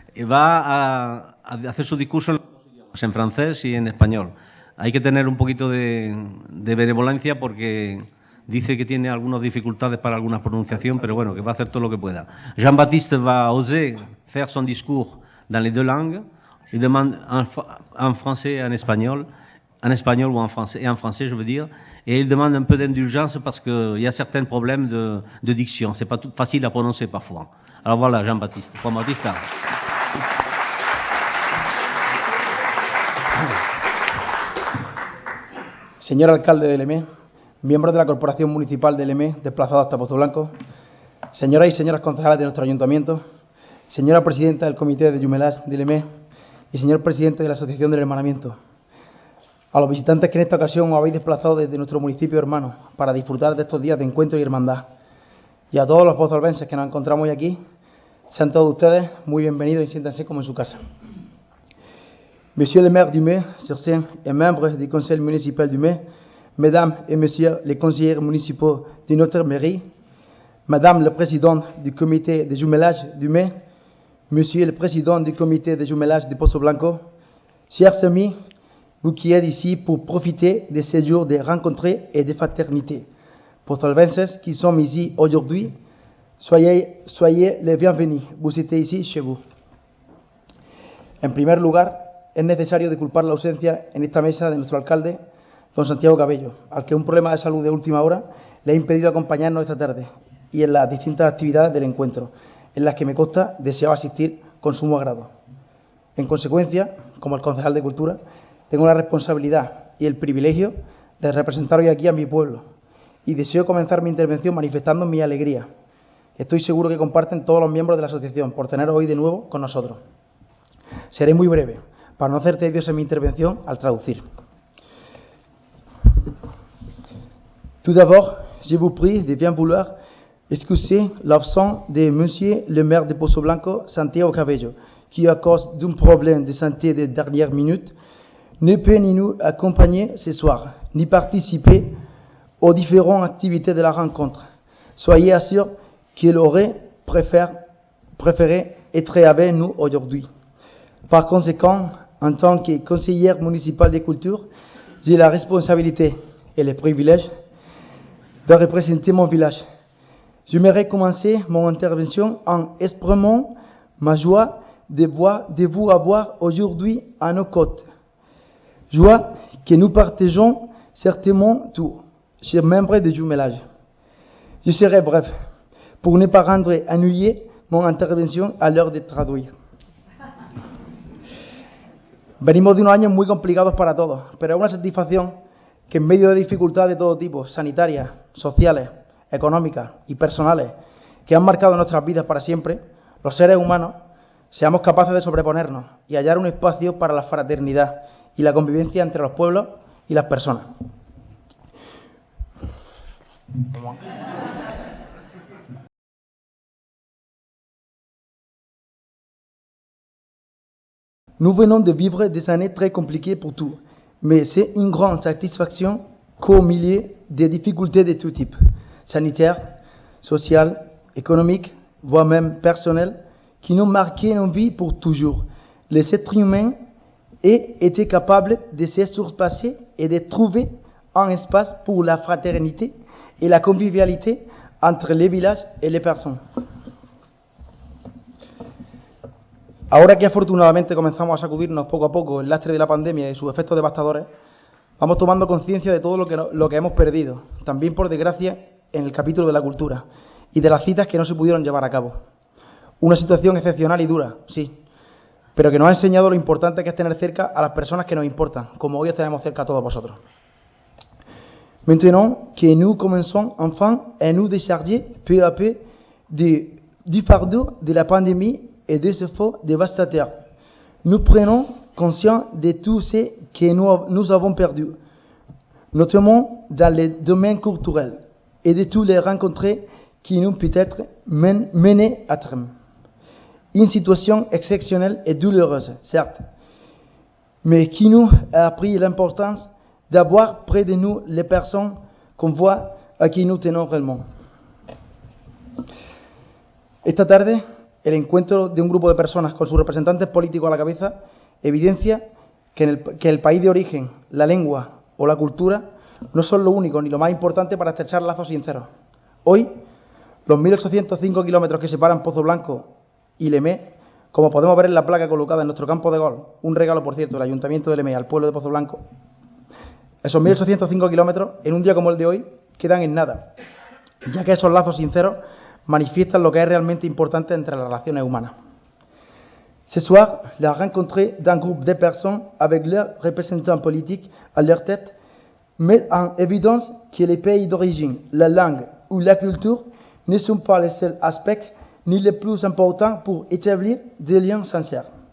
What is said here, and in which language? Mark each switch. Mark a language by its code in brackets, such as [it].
[es] Va a hacer su discurso en francés y en español. Hay que tener un poquito de benevolencia porque dice que tiene algunas dificultades para alguna pronunciación, pero bueno, que va a hacer todo lo que pueda. [fr] Jean-Baptiste va oser faire son discours dans les 2 langues. Il demande en français et en espagnol ou en français, je veux dire, et il demande un peu d'indulgence parce qu'il y a certains problèmes de diction. C'est pas tout facile à prononcer parfois. Alors voilà, Jean-Baptiste. [es] Juan Bautista. Señor alcalde de Le Mé, miembros de la Corporación Municipal de Le Mé, desplazados hasta Pozo Blanco, señoras y señores concejales de nuestro ayuntamiento, señora presidenta del Comité de Jumelage de Le Mé y señor presidente de la Asociación del Hermanamiento, a los visitantes que en esta ocasión os habéis desplazado desde nuestro municipio hermano para disfrutar de estos días de encuentro y hermandad. y a todos los pozolvenses que nos encontramos hoy aquí, sean todos ustedes muy bienvenidos y siéntanse como en su casa. [fr] Monsieur le maire du Mets sur scène et membres du conseil municipal du Mets, mesdames et messieurs les conseillers municipaux de notre mairie, madame la présidente du comité de jumelage du Mets, monsieur le président du comité de jumelage de Pozo Blanco, chers amis, vous qui êtes ici pour profiter de ces jours de rencontres et de fraternité. Pozolvenses qui sont ici aujourd'hui, soyez les bienvenus. Vous êtes ici chez vous. [es] En primer lugar, es necesario disculpar la ausencia en esta mesa de nuestro alcalde, don Santiago Cabello, al que un problema de salud de última hora le ha impedido acompañarnos esta tarde y en las distintas actividades del encuentro, en las que me consta deseaba asistir con sumo agrado. En consecuencia, como el concejal de Cultura, tengo la responsabilidad y el privilegio de representar hoy aquí a mi pueblo y deseo comenzar mi intervención manifestando mi alegría. Estoy seguro que comparten todos los miembros de la asociación por teneros hoy de nuevo con nosotros. Seré muy breve, para no hacer tediosa mi intervención al traducir. [fr] Tout d'abord, je vous prie de bien vouloir excuser l'absence de monsieur le maire de Pozo Blanco, Santiago Cabello, qui, à cause d'un problème de santé de dernière minute, ne peut ni nous accompagner ce soir, ni participer aux différentes activités de la rencontre. Soyez assurés qu'il aurait préféré être avec nous aujourd'hui. Par conséquent, en tant que conseillère municipale de culture, j'ai la responsabilité et le privilège de représenter mon village. J'aimerais commencer mon intervention en exprimant ma joie de vous avoir aujourd'hui à nos côtés. Joie que nous partageons certainement tous, chers membres de jumelage. Je serai bref, pour ne pas rendre ennuyé mon intervention à l'heure de traduire. [es] Venimos de unos años muy complicados para todos, pero es una satisfacción que en medio de dificultades de todo tipo, sanitarias, sociales, económicas y personales, que han marcado nuestras vidas para siempre, los seres humanos seamos capaces de sobreponernos y hallar un espacio para la fraternidad y la convivencia entre los pueblos y las personas. [fr] Nous venons de vivre des années très compliquées pour tous, mais c'est une grande satisfaction qu'au milieu des difficultés de tout type, sanitaires, sociales, économiques, voire même personnelles, qui nous marquent nos vies pour toujours, les êtres humains aient été capables de se surpasser et de trouver un espace pour la fraternité et la convivialité entre les villages et les personnes. [es] Ahora que afortunadamente comenzamos a sacudirnos poco a poco el lastre de la pandemia y sus efectos devastadores, vamos tomando conciencia de todo lo que hemos perdido, también por desgracia en el capítulo de la cultura y de las citas que no se pudieron llevar a cabo. Una situación excepcional y dura, sí, pero que nos ha enseñado lo importante que es tener cerca a las personas que nos importan, como hoy os tenemos cerca a todos vosotros. [fr] Maintenant que nous commençons enfin à nous décharger peu à peu du fardeau de la pandémie et des efforts dévastateurs, nous prenons conscience de tout ce que nous avons perdu, notamment dans le domaine culturel, et de tous les rencontres qui nous peut-être menées à terme. Une situation exceptionnelle et douloureuse, certes, mais qui nous a appris l'importance d'avoir près de nous les personnes qu'on voit a qui nous tenons réellement. [es] Esta tarde, el encuentro de un grupo de personas con sus representantes políticos a la cabeza evidencia que el país de origen, la lengua o la cultura no son lo único ni lo más importante para estrechar lazos sinceros. Hoy, los 1.805 kilómetros que separan Pozo Blanco y Lemé, como podemos ver en la placa colocada en nuestro campo de golf, un regalo, por cierto, del Ayuntamiento de Lemé al pueblo de Pozo Blanco, esos 1.805 kilómetros, en un día como el de hoy, quedan en nada, ya que esos lazos sinceros manifiestan lo que es realmente importante entre las relaciones humanas. [fr] Ce soir, la rencontre d'un groupe de personnes avec leurs représentants politiques à leur tête met en évidence que les pays d'origine, la langue ou la culture ne sont pas les seuls aspects ni les plus importants pour établir des liens sincères.